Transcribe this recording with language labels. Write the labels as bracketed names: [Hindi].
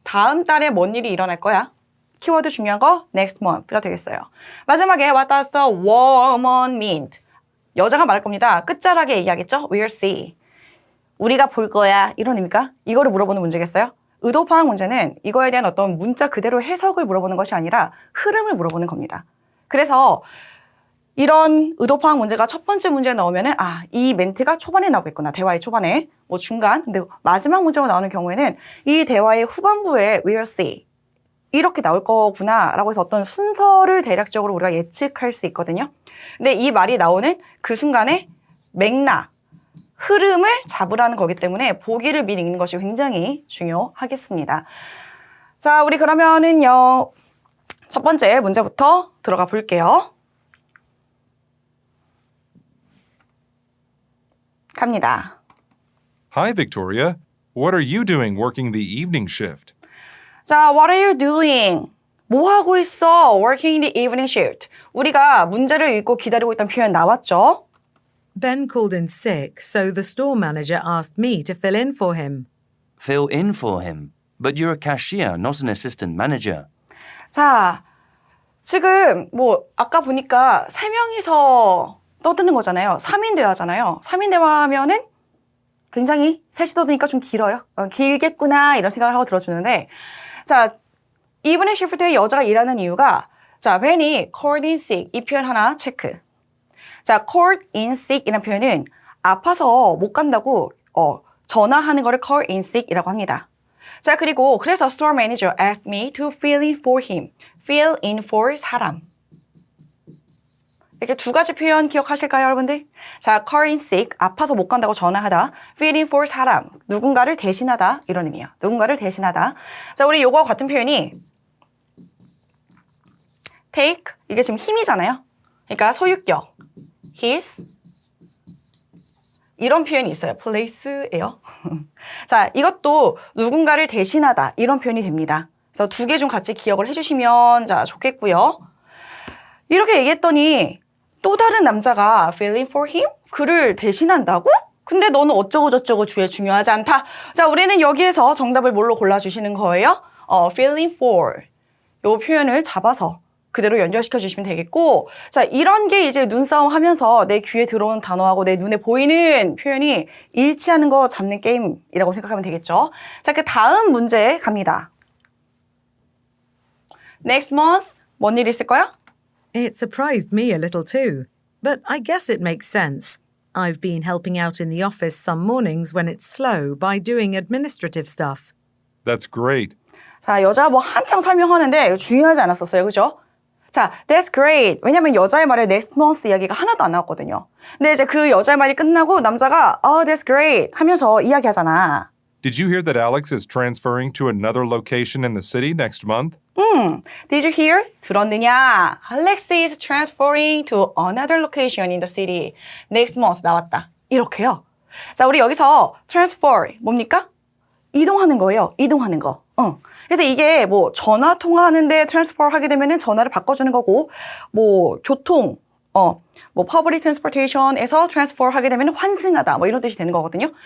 [Korean] 다음 달에 뭔 일이 일어날 거야? 키워드 중요한 거 [English] next month [Korean] 가 되겠어요. 마지막에 [English] what does the woman mean? [Korean] 여자가 말할 겁니다. 끝자락에 얘기하겠죠? [English] We'll see. [Korean] 우리가 볼 거야. 이런 의미입니까? 이거를 물어보는 문제겠어요? 의도 파악 문제는 이거에 대한 어떤 문자 그대로 해석을 물어보는 것이 아니라 흐름을 물어보는 겁니다. 그래서 이런 의도 파악 문제가 첫 번째 문제에 나오면은 이 멘트가 초반에 나오겠구나. 대화의 초반에. 뭐 중간. 근데 마지막 문제가 나오는 경우에는 이 대화의 후반부에 [English] we'll see. [Korean] 이렇게 나올 거구나 라고 해서 어떤 순서를 대략적으로 우리가 예측할 수 있거든요. 근데 이 말이 나오는 그 순간에 맥락, 흐름을 잡으라는 거기 때문에 보기를 미리 읽는 것이 굉장히 중요하겠습니다. 자, 우리 그러면은요, 첫 번째 문제부터 들어가 볼게요. 갑니다. [English] Hi, Victoria. What are you doing working the evening shift? 자, what are you doing? [Korean] 뭐 하고 있어? [English] Working the evening shift. [Korean] 우리가 문제를 읽고 기다리고 있던 표현 나왔죠? [English] Ben called in sick, so the store manager asked me to fill in for him. Fill in for him. But you're a cashier, not an assistant manager. [Korean] 자, 지금 뭐 아까 보니까 3명이서 떠드는 거잖아요. 3인 대화잖아요. 3인 대화하면은 굉장히 셋이 떠드니까 좀 길어요. 길겠구나 이런 생각을 하고 들어주는데 자, 이브닝 시프트에 여자가 일하는 이유가 자, when이 [English] called in sick [Korean] 이 표현 하나 체크. 자, [English] called in sick [Korean] 이라는 표현은 아파서 못 간다고 전화하는 거를 call in sick 이라고 합니다. 자, 그리고 그래서 [English] store manager asked me to fill in for him. fill in for 사람. [Korean] 이렇게 두 가지 표현 기억하실까요, 여러분들? 자, [English] calling sick, [Korean] 아파서 못 간다고 전화하다. [English] feeling for [Korean] 사람, 누군가를 대신하다 이런 의미예요. 누군가를 대신하다. 자, 우리 요거와 같은 표현이 take, 이게 지금 힘이잖아요. 그러니까 소유격, his 이런 표현이 있어요. place예요. 자, 이것도 누군가를 대신하다 이런 표현이 됩니다. 그래서 두 개 좀 같이 기억을 해주시면 자 좋겠고요. 이렇게 얘기했더니 또 다른 남자가 [English] feeling for him? [Korean] 그를 대신한다고? 근데 너는 어쩌고 저쩌고 주에 중요하지 않다. 자, 우리는 여기에서 정답을 뭘로 골라주시는 거예요? [English] feeling for [Korean] 요 표현을 잡아서 그대로 연결시켜 주시면 되겠고, 자, 이런 게 이제 눈싸움 하면서 내 귀에 들어오는 단어하고 내 눈에 보이는 표현이 일치하는 거 잡는 게임이라고 생각하면 되겠죠. 자, 그 다음 문제 갑니다. [English] Next month, [Korean] 뭔 일 있을까요? [English] It surprised me a little too, but I guess it makes sense. I've been helping out in the office some mornings when it's slow by doing administrative stuff. That's great. [Korean] 자, 여자가 뭐 한창 설명하는데 이거 중요하지 않았었어요. [English] 그죠? 자, that's great. [Korean] 왜냐면 여자의 말에 next month 이야기가 하나도 안 나왔거든요. 근데 이제 그 여자의 말이 끝나고 남자가 [English] that's great [Korean] 하면서 이야기하잖아. [English] Did you hear that Alex is transferring to another location in the city next month? Did you hear? [Korean] 들었느냐? [English] Alex is transferring to another location in the city next month [Korean] 나왔다. 이렇게요. 자, 우리 여기서 transfer 뭡니까? 이동하는 거예요. 이동하는 거. 그래서 이게 뭐 전화 통화하는데 트랜스퍼 하게 되면은 전화를 바꿔주는 거고, 뭐 교통, 뭐 퍼블릭 트랜스포테이션에서 트랜스퍼 하게 되면 환승하다 뭐 이런 뜻이 되는 거거든요.